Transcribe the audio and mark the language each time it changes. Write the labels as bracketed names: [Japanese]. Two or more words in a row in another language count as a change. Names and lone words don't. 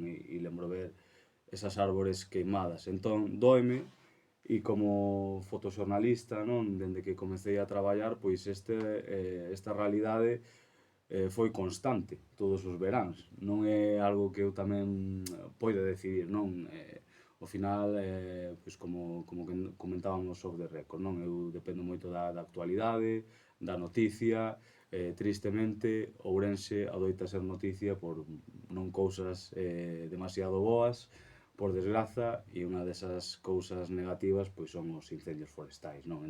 [Galician] E lembro ver esas árbores queimadas. Entón, doime, e como fotoxornalista, non? Dende que comecei a traballar, pois esta realidade foi constante todos os veráns. Non é algo que eu tamén poida decidir, non? Ao final, pois como comentábamos [English] off the record, [Galician] non? Eu dependo moito da actualidade, da noticia. Tristemente, Ourense adoita ser noticia por non cousas demasiado boas, por desgraza, e unha desas cousas negativas pois son os incendios forestais, non?